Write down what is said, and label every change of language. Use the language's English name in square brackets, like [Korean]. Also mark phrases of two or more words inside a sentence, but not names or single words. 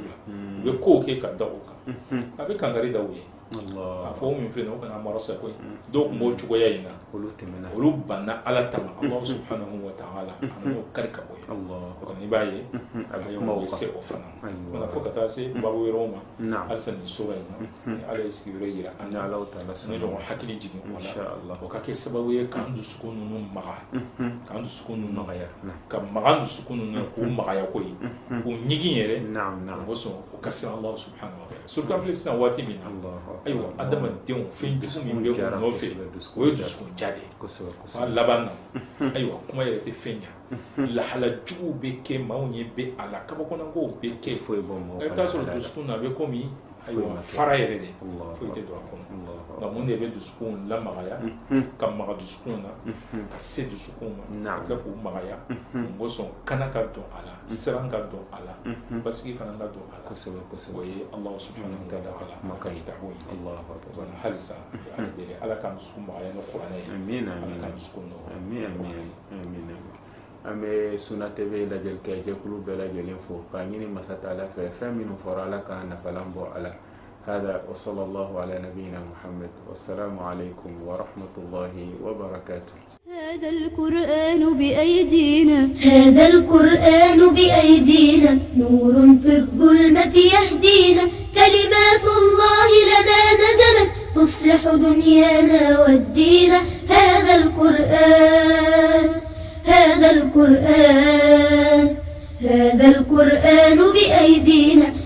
[Bambara] la u bɛ kow kɛ ka da o kan a bɛ kankari da u ye a fɔ min filɛ nin ye o kana mara sa koyi dɔw tun b'o cogoya in na olu banna ala tama [Arabic] الله سبحانه وتعالى [Bambara] a n'o kari ka bɔ ye o kɔni i b'a ye a bɛ se o fana ma fo ka taa se babu wɛrɛw ma halisa nin sura in na ni ala ye sigiyɔrɔ yira an na ne ɲɔgɔn hakili jigin o la o ka kɛ sababu ye k'an dusukun ninnu maga k'an dusukun ninnu magaya ka maga an dusukun ninnu k'u magaya ko ye k'u ɲigin yɛrɛ o sɔn o ka siran [Arabic] الله سبحانه وتعالى [Bambara] surtout an filɛ sisan waati min na ayiwa adamadenw fɛn jugu min bɛ u nɔfɛ o ye dusukun ja de ye a laban na ayiwa kuma yɛrɛ tɛ fɛn ɲa lahala juguw bɛ kɛ maaw ye bɛ a la kabakɔnɔkow bɛ kɛ i bɛ taa sɔrɔ dusukun na a bɛ komi ayiwa fara yɛrɛ de foyi tɛ don a kɔnɔ nka mun de bɛ dusukun lamagaya ka maga dusukun na ka se dusukun ma ka tila k'u magaya o sɔn kana ka don a la siran ka don a la basigi fana ka don a la o ye [Arabic] الله سبحانه وتعالى [Bambara] ka yitaho ye halisa ala deli ala ka dusukun magaya ni kuranɛ ye ala ka dusukun nɔgɔya an bɛ Sunna TV lajɛlikɛ jɛkulu bɛɛ lajɛlen fo k'a ɲini Masa Taala fɛ fɛn minnu fɔra ala ka nafalan bɔ a la [Arabic] هذا وصلى الله على نبينا محمد والسلام عليكم ورحمة الله وبركاته هذا القرآن بأيدينا هذا القرآن بأيدينا نور في الظلمة يهدينا كلمات الله لنا نزلت تصلح دنيانا والدين هذا القرآن بأيدينا